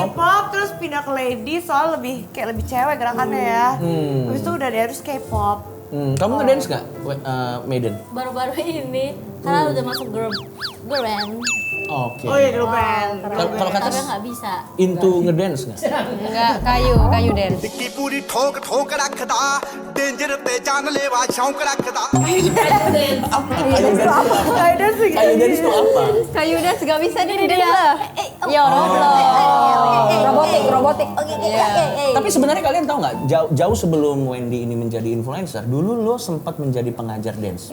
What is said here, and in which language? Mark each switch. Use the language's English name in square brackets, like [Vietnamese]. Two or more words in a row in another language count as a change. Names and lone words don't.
[English] hip hop [Indonesian] terus pindah ke lady soal lebih kayak lebih cewek gerakannya ya. Habis itu udah terus K-pop. Kamu ngedance nggak, Maiden? Baru-baru ini karena udah masuk [English] girl band. [Indonesian] Oke. Oh iya [English] girl band. [Indonesian] Kalau kata Tapi nggak bisa. into ngedance nggak? Enggak, kayu dance. [Punjabi] ਕੀ ਪੂਰੀ ਠੋਕ ਠੋਕ ਰੱਖਦਾ ਡੇਂਜਰ ਤੇ ਜਾਨਲੇਵਾ ਸ਼ੌਕ ਰੱਖਦਾ [Indonesian] Kayak dance gitu. Kayu dance itu apa? Kayu dance nggak bisa nih dia. Ya, robotik. Tapi sebenarnya kalian tahu nggak, jauh sebelum Wendy ini menjadi influencer, dulu lo sempat menjadi pengajar dance.